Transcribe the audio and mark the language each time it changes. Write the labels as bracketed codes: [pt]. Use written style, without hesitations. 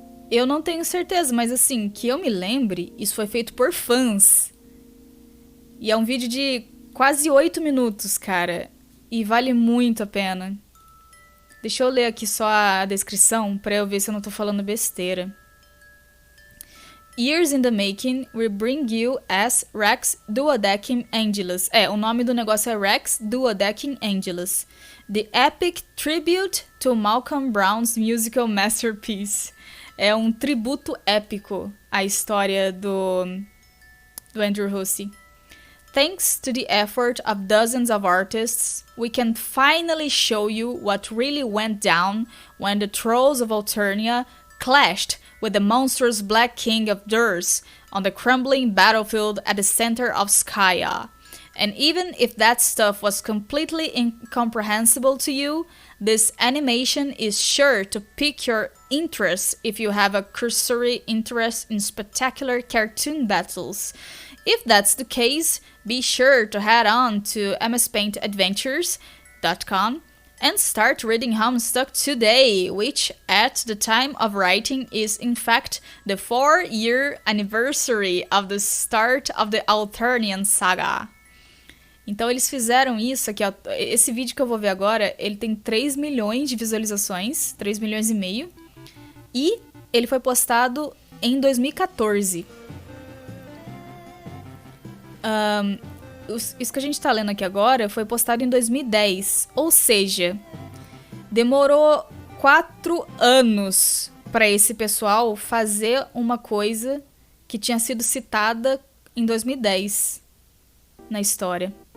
[pt] Eu não tenho certeza, mas assim, que eu me lembre, isso foi feito por fãs. E é um vídeo de quase 8 minutos, cara. E vale muito a pena. Deixa eu ler aqui só a descrição pra eu ver se eu não tô falando besteira. [en] Years in the Making, we bring you as Rex Duodecim Angelus. [pt] O nome do negócio é Rex Duodecim Angelus. [en] The Epic Tribute to Malcolm Brown's Musical Masterpiece. [pt] É um tributo épico à história do Andrew Hussey. [en] Thanks to the effort of dozens of artists, we can finally show you what really went down when the trolls of Alternia clashed with the monstrous Black King of Durs on the crumbling battlefield at the center of Skya. And even if that stuff was completely incomprehensible to you, this animation is sure to pique your interest if you have a cursory interest in spectacular cartoon battles. If that's the case, be sure to head on to mspaintadventures.com and start reading Homestuck today, which at the time of writing is in fact the 4-year anniversary of the start of the Alternian saga. [pt] Então eles fizeram isso aqui, ó. Esse vídeo que eu vou ver agora, ele tem 3 milhões de visualizações, 3 milhões e meio, e ele foi postado em 2014. Isso que a gente tá lendo aqui agora foi postado em 2010, ou seja, demorou 4 anos para esse pessoal fazer uma coisa que tinha sido citada em 2010 na história.